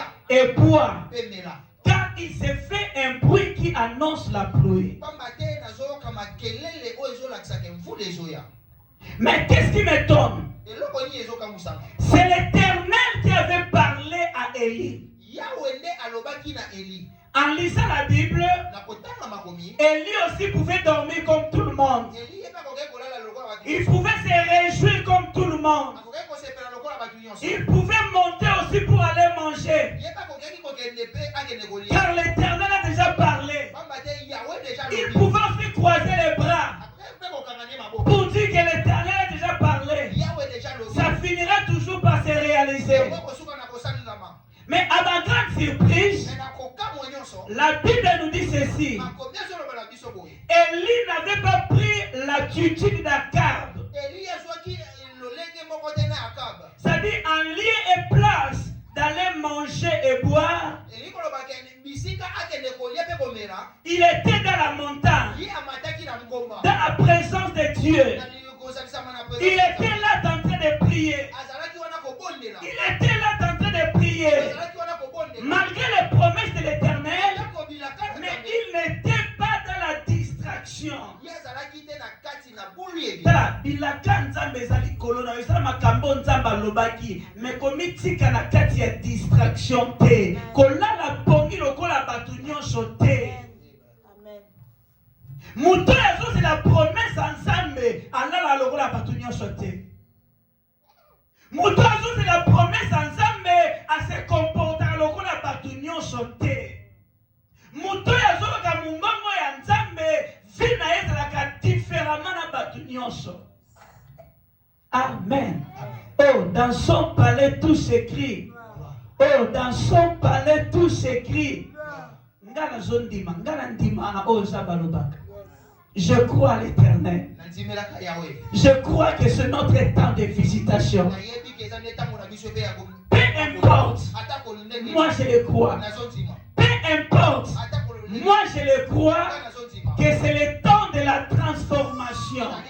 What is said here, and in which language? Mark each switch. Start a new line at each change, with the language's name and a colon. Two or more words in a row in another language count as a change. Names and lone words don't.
French: et bois,
Lingala: Pemela.
French: car il s'est fait un bruit qui annonce la pluie.
Lingala: Pamba te nazoyoka makelele oyo ezolakisaka mvula ezoya.
French: Mais qu'est-ce qui m'étonne?
Lingala: Eloko nini ezokamwisama.
French: C'est l'Éternel qui avait parlé à Élie.
Lingala: Yawe nde alobaki na Eli.
French: En lisant la Bible,
Lingala: Na kotanga makomi.
French: Élie aussi pouvait dormir comme tout le monde.
Lingala: Eli ye mpe akoki kolala lokola bato
French: Il
Lingala: nyonso.
French: pouvait se réjouir comme tout le monde.
Lingala: Akoki kosepela lokola bato nyonso.
French: Il pouvait monter aussi pour aller manger.
Lingala: Ye mpe akoki kokende mpe akende kolia.
French: Car l'Éternel a déjà parlé.
Lingala: Pamba te Yawe deja
French: Il
Lingala: alobi.
French: pouvait aussi croiser les bras
Lingala: Akoki mpe kokanga ne maboko.
French: pour dire que l'Éternel a déjà parlé.
Lingala: Yawe deja alobi.
French: Ça finira toujours par se réaliser.
Lingala: Yango kosuka na kosalelama.
French: Mais à ma grande surprise,
Lingala: Me na kokamwa nyonso.
French: la Bible nous dit ceci.
Lingala: Makomi ezoloba na biso boye.
French: Élie n'avait pas pris l'attitude d'Akab.
Lingala: Eli azwaki lolenge moko te na Akab.
French: C'est-à-dire en lieu et place d'aller manger et boire.
Lingala: Eli kolobaka bisika akende kolia mpe komela.
French: Il était dans la montagne,
Lingala: Ye amataki na ngomba.
French: dans la présence de Dieu.
Lingala: Na kozalisama na
French: Il était là en train de prier.
Lingala: azalaki wana kobondela.
French: Il était là en train de prier.
Lingala: Azalaki wana kobondela.
French: Malgré les promesses de l'Éternel,
Lingala: Atako bilaka na
French: mais
Lingala: Nzambe.
French: il n'était pas dans la distraction.
Lingala: Ye azalaki te na kati tala bilaka nzambe ezali kolona ezala makambo nzambe alobaki me komitika na kati ya distraction te kolala pongi lokola bato nyonso te moto azozela promese ya nzambe alala lokola bato nyonso te moto azozela promese ya nzambe ase comportaka lokola bato nyonso te moto azoloka mongongo ya nzambe vi na ye ezalaka différemment na bato nyonso. Amen.
French: Oh, dans son palais tout s'écrit. Oh, dans son palais tout s'écrit.
Lingala: Ngana zondima, ngana ndima na o zabalobaka.
French: Je crois à l'Éternel. Je crois que c'est notre temps de visitation. Peu importe, moi je le crois. Peu importe, moi je le crois que c'est le temps de la transformation.